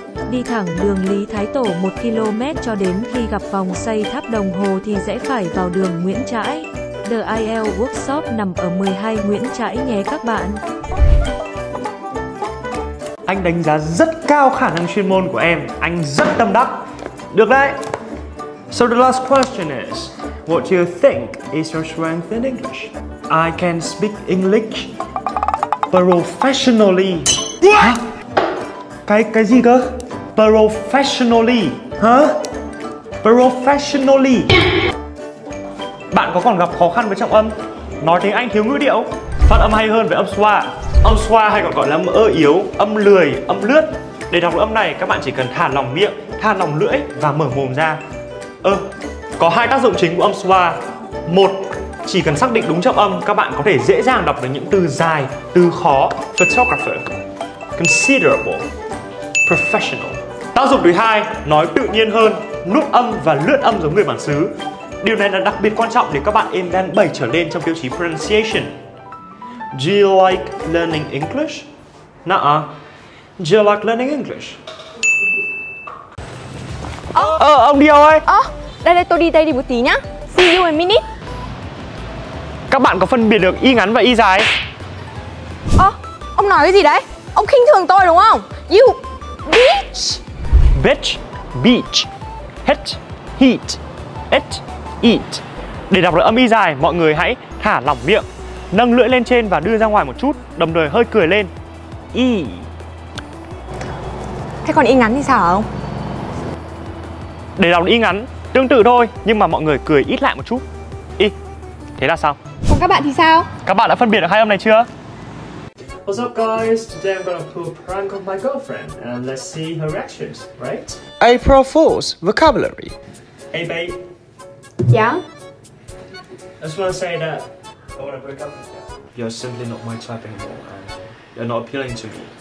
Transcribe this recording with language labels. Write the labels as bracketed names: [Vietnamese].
[Vietnamese] Đi thẳng đường Lý Thái Tổ 1 km cho đến khi gặp vòng xoay tháp đồng hồ thì rẽ phải vào đường Nguyễn Trãi. The IELTS Workshop nằm ở 12 Nguyễn Trãi nhé các bạn. Anh đánh giá rất cao khả năng chuyên môn của em. Anh rất tâm đắc. Được đấy. [English] So the last question is, what do you think is your strength in English? I can speak English professionally. [Vietnamese] Hả? Cái gì cơ? Professionally. Hả? [English] Professionally. [Vietnamese] Bạn có còn gặp khó khăn với trọng âm? Nói tiếng Anh thiếu ngữ điệu? Phát âm hay hơn với âm xoa. Âm xoa hay còn gọi là âm ơ yếu, âm lười, âm lướt. Để đọc được âm này các bạn chỉ cần thả lỏng miệng, thả lỏng lưỡi và mở mồm ra. Có hai tác dụng chính của âm xoa. Một, chỉ cần xác định đúng trọng âm, các bạn có thể dễ dàng đọc được những từ dài, từ khó. [English] Photographer, considerable, professional. [Vietnamese] Tác dụng thứ hai, nói tự nhiên hơn, nút âm và lướt âm giống người bản xứ. Điều này là đặc biệt quan trọng để các bạn êm đan 7 trở lên trong tiêu chí pronunciation. [English] Do you like learning English? Nuh-uh. Do you like learning English? [Vietnamese] Ông đi đâu ấy? Đây tôi đi đây một tí nhá. [English] See you in a minute. [Vietnamese] Các bạn có phân biệt được y ngắn và y dài? Ông nói cái gì đấy? Ông khinh thường tôi đúng không? [English] You bitch. Bitch, beach, hit, heat, it, eat. [Vietnamese] Để đọc được âm y dài, mọi người hãy thả lỏng miệng, nâng lưỡi lên trên và đưa ra ngoài một chút, đồng thời hơi cười lên. Y. Thế còn y ngắn thì sao hả ông? Để đọc y ngắn tương tự thôi, nhưng mà mọi người cười ít lại một chút. Y. Thế là sao? Còn các bạn thì sao? Các bạn đã phân biệt được hai âm này chưa? [English] What's up guys? Today I'm gonna pull a prank on my girlfriend and let's see her reactions, right? April Fool's vocabulary. Hey babe. Yeah? I just wanna say that I wanna break up with you. You're simply not my type anymore and you're not appealing to me.